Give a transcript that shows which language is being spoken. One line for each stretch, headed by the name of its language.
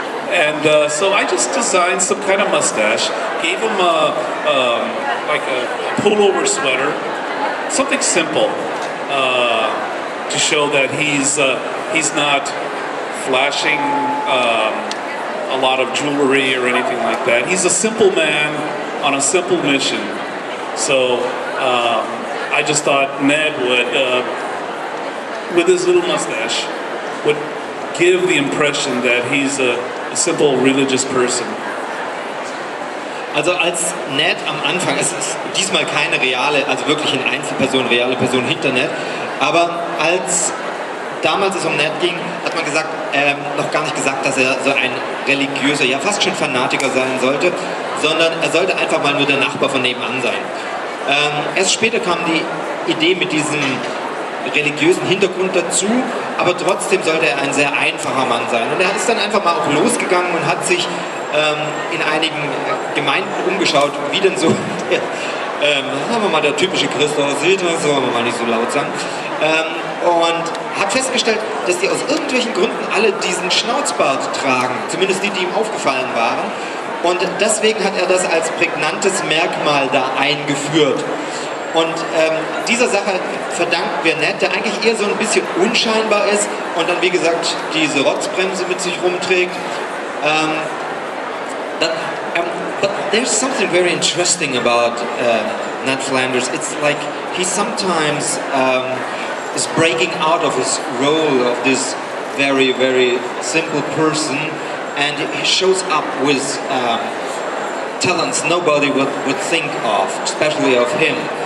English: And so I just designed some kind of mustache, gave him like a pullover sweater, something simple to show that he's not flashing a lot of jewelry or anything like that. He's a simple man on a simple mission. So I just thought Ned would, with his little mustache, would give the impression that he's a simple religious person.
German: Also als Ned am Anfang, es ist diesmal keine reale, also wirklich eine Einzelperson, reale Person hinter Ned, aber als damals es um Ned ging, hat man gesagt, noch gar nicht gesagt, dass er so ein religiöser, ja fast schon Fanatiker sein sollte, sondern er sollte einfach mal nur der Nachbar von nebenan sein. Erst später kam die Idee mit diesem religiösen Hintergrund dazu, aber trotzdem sollte er ein sehr einfacher Mann sein. Und er ist dann einfach mal auch losgegangen und hat sich in einigen Gemeinden umgeschaut, wie denn so, sagen wir mal, der typische Christ aussieht, so wollen wir mal nicht so laut sagen, und hat festgestellt, dass die aus irgendwelchen Gründen alle diesen Schnauzbart tragen, zumindest die ihm aufgefallen waren. Und deswegen hat er das als prägnantes Merkmal da eingeführt. Und dieser Sache verdanken wir Ned, der eigentlich eher so ein bisschen unscheinbar ist und dann, wie gesagt, diese Rotzbremse mit sich rumträgt.
English: But there's something very interesting about Ned Flanders. It's like he sometimes is breaking out of his role of this very, very simple person, and he shows up with talents nobody would think of, especially of him.